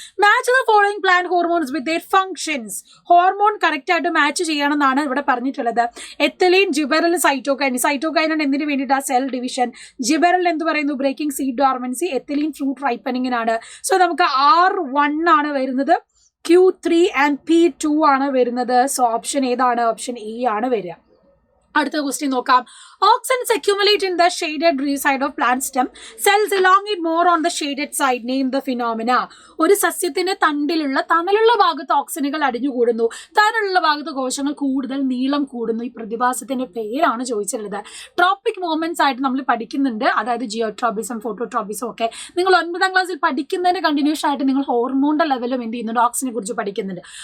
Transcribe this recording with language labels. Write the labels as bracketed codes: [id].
[en] Match the following plant hormones with their functions. [ml] Hormone correct ആയിട്ട് match ചെയ്യണമെന്നാണ് ഇവിടെ പറഞ്ഞിട്ടുള്ളത്. Ethylene, ജിബെറൽ, cytokine. സൈറ്റോകൈൻ എന്തിനു വേണ്ടിയിട്ട്? Cell division. ജിബെറൽ എന്ത് പറയുന്നു? Breaking seed dormancy. Ethylene fruit റൈപ്പനിങ്ങിനാണ്. So നമുക്ക് R1 ആണ് വരുന്നത്, Q3 ആൻഡ് P2 ആണ് വരുന്നത്. സോ ഓപ്ഷൻ ഏതാണ്? ഓപ്ഷൻ എ ആണ് വരിക. അടുത്ത ക്വസ്റ്റ്യൻ നോക്കാം. [en] Auxins accumulate in the shaded side of plant stem. Cells elongate more on the shaded side. Name the phenomena. [ml] ഒരു സസ്യത്തിന്റെ തണ്ടിലുള്ള തണലുള്ള ഭാഗത്ത് ഓക്സിനുകൾ അടിഞ്ഞുകൂടുന്നു, തണലുള്ള ഭാഗത്ത് കോശങ്ങൾ കൂടുതൽ നീളം കൂടുന്നു. ഈ പ്രതിഭാസത്തിന്റെ പേരാണ് ചോദിച്ചിട്ടുള്ളത്. ട്രോപ്പിക് മൂവ്മെന്റ്സ് ആയിട്ട് നമ്മൾ പഠിക്കുന്നുണ്ട്. അതായത് ജിയോട്രോപിസം, ഫോട്ടോട്രോപിസം ഒക്കെ നിങ്ങൾ 9ാം ക്ലാസ്സിൽ പഠിക്കുന്നതിന് കണ്ടിന്യൂസ് ആയിട്ട് നിങ്ങൾ ഹോർമോണിന്റെ ലെവലും എന്ത് ചെയ്യുന്നുണ്ട്? ഓക്സിനെ കുറിച്ച് പഠിക്കുന്നുണ്ട്.